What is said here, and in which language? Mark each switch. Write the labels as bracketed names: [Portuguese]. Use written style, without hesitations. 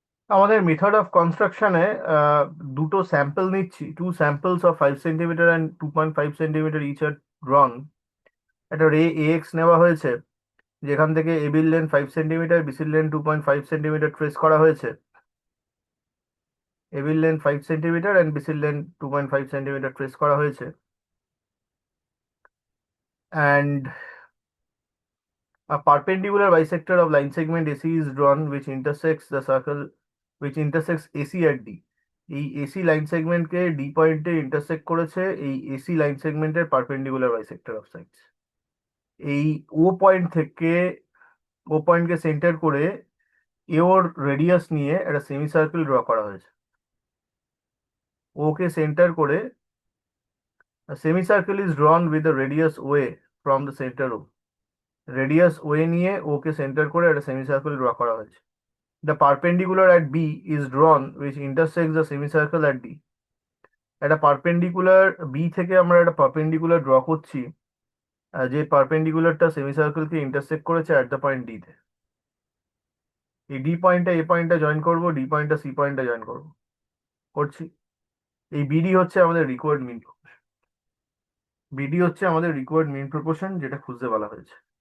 [Bangla] আমাদের method of কনস্ট্রাকশনে দুটো স্যাম্পল নিচ্ছি, [English] 2 samples of 5 centimetre and 2.5 centimetre each are drawn. [Bangla] একটা রে এক্স নেওয়া হয়েছে, যেখান থেকে এবির লেন্থ 5 সেন্টিমিটার, বিসির লেন্থ 2.5 সেন্টিমিটার ট্রেস করা হয়েছে। এবির লেন্থ 5 সেন্টিমিটার অ্যান্ড বিসির লেন্থ 2.5 সেন্টিমিটার ট্রেস করা হয়েছে। [English] And a perpendicular bisector of line segment AC is drawn which intersects the circle, which intersects AC at D. [Bangla] এই এসি লাইন সেগমেন্টকে ডি পয়েন্টে intersect করেছে এই এসি লাইন সেগমেন্টের perpendicular bisector of sides. এই ও point থেকে, ও পয়েন্টকে centre করে এ ওর radius নিয়ে একটা সেমি সার্কেল ড্র করা হয়েছে। ওকে সেন্টার করে [English] Semi circle is drawn with the radius way from the centre O. [Bangla] Radius way নিয়ে ওকে সেন্টার করে একটা সেমি সার্কেল ড্র করা হয়েছে। [English] The perpendicular at B is drawn which intersects the semicircle at D. [Bangla] একটা perpendicular B থেকে আমরা একটা perpendicular draw করছি, যে পারপেন্ডিকুলারটা সেমিসার্কেলকে ইন্টারসেক্ট করেছে অ্যাট দ্য পয়েন্ট ডি তে। এই ডি পয়েন্টটা এ পয়েন্টটা জয়েন করবো, ডি পয়েন্টটা সি পয়েন্টটা জয়েন করবো, করছি। এই বিডি হচ্ছে আমাদের রিকোয়ার্ড মিন প্রপোর্শন। বিডি হচ্ছে আমাদের রিকোয়ার্ড মিন প্রপোর্শন, যেটা খুঁজতে বলা হয়েছে।